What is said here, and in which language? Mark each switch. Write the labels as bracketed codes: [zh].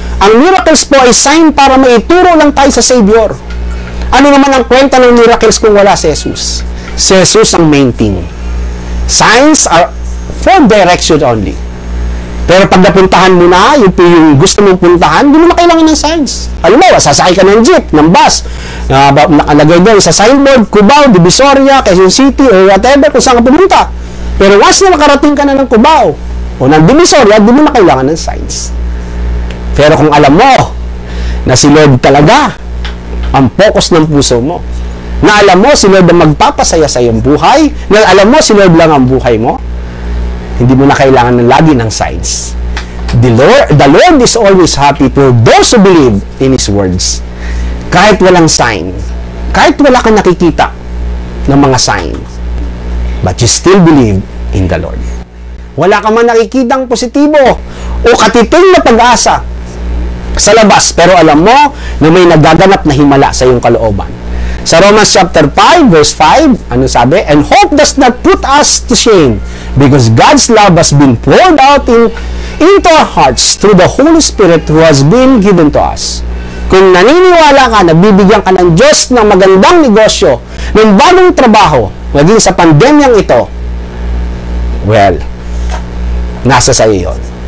[tl] Ang miracles po ay sign para maituro lang tayo sa Savior. Ano naman ang kwenta ng miracles kung wala si Jesus? Si Jesus ang main thing. [en] Signs are for direction only. [tl] Pero pag napuntahan mo na, yung gusto mong puntahan, hindi mo na kailangan ng signs. Alam mo, sasakay ka ng jeep, ng bus, nakalagay doon sa signboard, Cubao, Divisoria, Quezon City, or whatever, kung saan ka pumunta. Pero once na makarating ka na ng Cubao, o ng Divisoria, hindi mo na kailangan ng signs. Pero kung alam mo, na si Lord talaga, ang focus ng puso mo, na alam mo si Lord ang magpapasaya sa iyong buhay, na alam mo si Lord lang ang buhay mo, hindi mo na kailangan ng lagi ng signs. [en] The Lord is always happy for those who believe in His words. [tl] Kahit walang sign, kahit wala kang nakikita ng mga sign, [en] but you still believe in the Lord. [tl] Wala ka man nakikitang positibo o katiting na pag-asa sa labas, pero alam mo na may nagaganap na himala sa iyong kalooban. Sa Romans chapter 5, verse 5, ano sabi? [en] And hope does not put us to shame, because God's love has been poured out into our hearts through the Holy Spirit who has been given to us. [tl] Kung naniniwala ka na bibigyan ka ng Diyos ng magandang negosyo, ng bagong trabaho, maging sa pandemyang ito, well, nasa sa iyo yun.